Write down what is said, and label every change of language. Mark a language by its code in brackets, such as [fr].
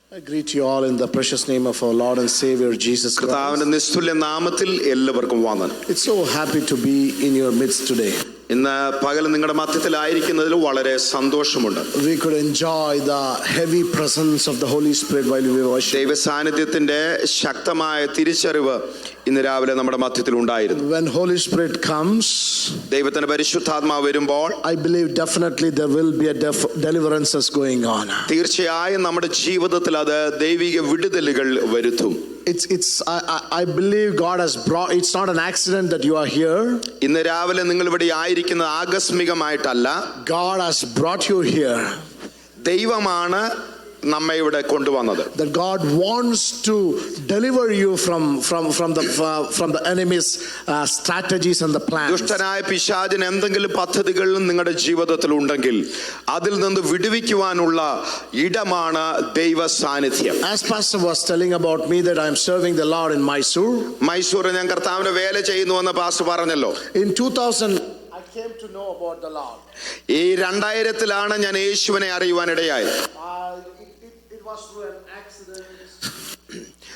[en] I greet you all in the precious name of our Lord and Savior Jesus Christ. It's so happy to be in your midst today. [ml] ഇന്ന് പകൽ നിങ്ങളുടെ മധ്യത്തിലായിരിക്കുന്നതിൽ വളരെ സന്തോഷമുണ്ട്. [en] We could enjoy the heavy presence of the Holy Spirit while we worship. [ml] ദൈവ സാന്നിധ്യത്തിന്റെ ശക്തമായ തിരിച്ചറിവ് ഇന്ന് രാവിലെ നമ്മുടെ മധ്യത്തിൽ ഉണ്ടായിരുന്നു. [en] When Holy Spirit comes, [ml] ദൈവത്തിന്റെ പരിശുദ്ധാത്മാവ് വരുമ്പോൾ [en] I believe definitely there will be a deliverances going on. [ml] തീർച്ചയായും നമ്മുടെ ജീവിതത്തിൽ അത് ദൈവിക വിടുതലുകൾ വരുത്തും. [en] I believe God has brought. It's not an accident that you are here. [ml] ഇന്ന് രാവിലെ നിങ്ങൾ ഇവിടെ ആയിരിക്കുന്നത് ആകസ്മികമായിട്ടല്ല. [en] God has brought you here. [ml] ദൈവമാണ് നമ്മെ ഇവിടെ കൊണ്ടുവന്നത്. [en] That God wants to deliver you from the enemy's strategies and the plans. [ml] ദുഷ്ടനായ പിശാചിന് എന്തെങ്കിലും പദ്ധതികൾ നിങ്ങളുടെ ജീവിതത്തിൽ ഉണ്ടെങ്കിൽ അതിൽ നിന്ന് വിടുവിക്കുവാനുള്ള ഇടമാണ് ദൈവ സാന്നിധ്യം. [en] As pastor was telling about me that I am serving the Lord in Mysore. [ml] Mysore ഞാൻ കർത്താവിന്റെ വേല ചെയ്യുന്നുവെന്ന് പാസ്റ്റർ പറഞ്ഞല്ലോ. [en] In 2000 I came to know about the Lord. [ml] ഈ 2000-ലാണ് ഞാൻ യേശുവിനെ അറിയുവാനിടയായത്. [en] It was through an accident.